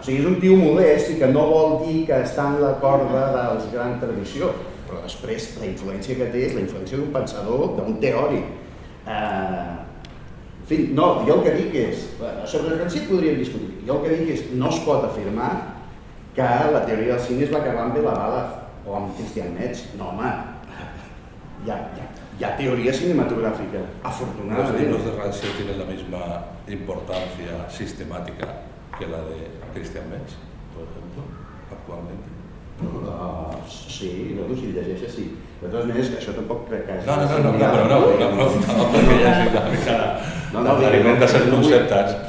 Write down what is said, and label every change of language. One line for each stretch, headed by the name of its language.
Catalan: O sigui, és un tio modest i que no vol dir que està en la corda de la gran tradició, però després la influència que té és la influència d'un pensador, d'un teòric. En fi, no, jo el que dic és, sobre el Rancière podríem discutir, jo el que dic és no es pot afirmar que la teoria del cine és la que va amb Bela Bala o amb Christian Metz. No, home, ja.
Spanish: Ya teoría cinematográfica, Los afortunadamente. libros de Rancière tienen la misma importancia sistemática que la de Christian Metz, por ejemplo, actualmente.
Catalan: Sí, no, si llegeixes sí. De totes maneres, que això tampoc crec que hagi... No, però no, perquè ja sí, encara alimenta certs conceptes.